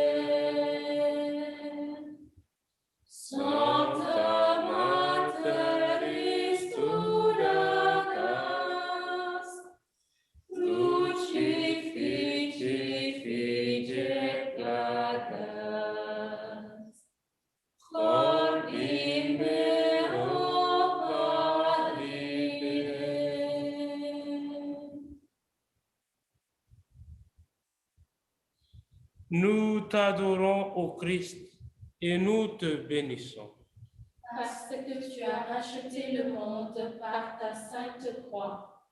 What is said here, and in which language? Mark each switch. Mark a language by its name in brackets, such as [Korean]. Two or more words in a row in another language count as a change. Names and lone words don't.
[Latin] Sancta Mater Christus, crucifixi fige plagas, cordi meo valide. [French] Nous t'adorons, ô Christ, et nous te bénissons. Parce que tu as racheté le monde par ta sainte croix.